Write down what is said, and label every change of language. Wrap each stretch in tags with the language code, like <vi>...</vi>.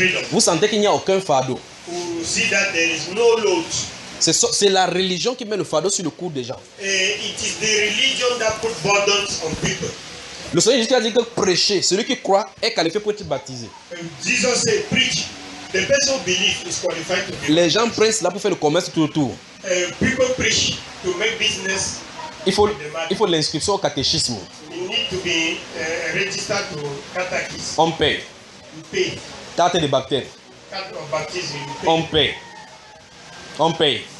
<fr>Vous sentez qu'il n'y a aucun fardeau. C'est la religion qui met le fardeau sur le cou des gens.</fr> <en>It is the religion that put burdens on people.</en> <fr>Le Seigneur Jésus a dit que prêcher, celui qui croit est qualifié pour être baptisé.</fr> <en>Jesus said preach. The person who believes is qualified to be.</en> <fr>Les gens prennent cela pour faire le commerce tout autour.</fr> <en>People preach to make business.</en> <fr>Il faut l'inscription au catéchisme.</fr> <en>You need to be registered to catechism.</en> <fr>On paye.</fr> <en>You pay.</en> <fr>Carte de baptême.</fr> <en>Carte of baptism.</en> <fr>On paye. On paye.</fr>